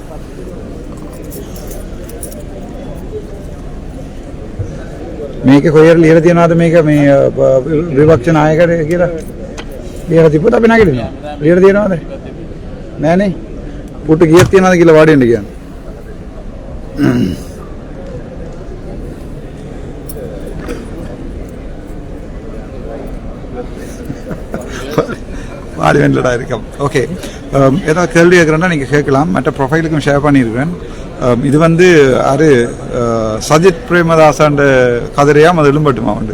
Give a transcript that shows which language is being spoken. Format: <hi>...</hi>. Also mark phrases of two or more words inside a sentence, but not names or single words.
<si>මේක කොහෙද ලියලා තියනවාද මේක මේ විපක්ෂ නායකයෙක් කියලා? ලියලා තිබ්බොත් අපි නැගිටිනවා. ලියලා තියනවාද? නෑනේ. පුටු කීයක් තියනවාද කියලා වාඩි වෙන්න කියන්නේ.</si> <ta>வாடி வெண்டடா இருக்கும். ஓகே, ஏதாவது கேள்வி கேட்குறேன்னா நீங்கள் கேட்கலாம். மற்ற ப்ரொஃபைலுக்கும் ஷேர் பண்ணியிருக்கேன். இது வந்து அது சஜித் பிரேமதாசாண்ட கதிரையாம் அது எழும்பட்டுமா உண்டு.</ta>